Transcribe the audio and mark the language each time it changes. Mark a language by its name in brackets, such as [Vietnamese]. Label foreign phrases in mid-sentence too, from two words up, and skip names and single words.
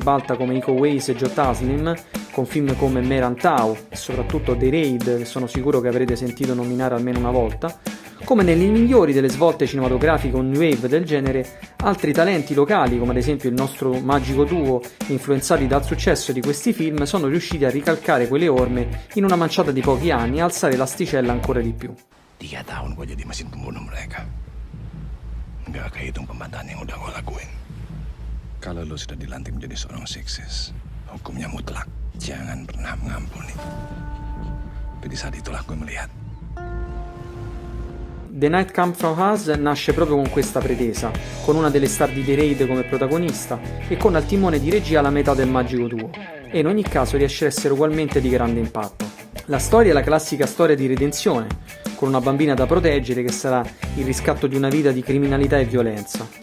[Italian] ribalta come Iko Uwais e Joe Taslim, con film come Merantau e soprattutto The Raid, che sono sicuro che avrete sentito nominare almeno una volta, come nelle migliori delle svolte cinematografiche o [English] new wave [Italian] del genere, altri talenti locali, come ad esempio il nostro magico duo, influenzati dal successo di questi film, sono riusciti a ricalcare quelle orme in una manciata di pochi anni e alzare l'asticella ancora di più. [Indonesian] 3 tahun gue jadi mesin pembunuh mereka. Nggak kehitung pembantahan yang udah gue lakuin. Kalau lo sudah dilantik menjadi seorang sukses, hukumnya mutlak. Jangan pernah mengampuni. Tapi di saat itulah gue melihat [Italian] The Night Comes From Us nasce proprio con questa pretesa, con una delle star di The Raid come protagonista e con al timone di regia la metà del magico duo, e in ogni caso riesce a essere ugualmente di grande impatto. La storia è la classica storia di redenzione, con una bambina da proteggere che sarà il riscatto di una vita di criminalità e violenza.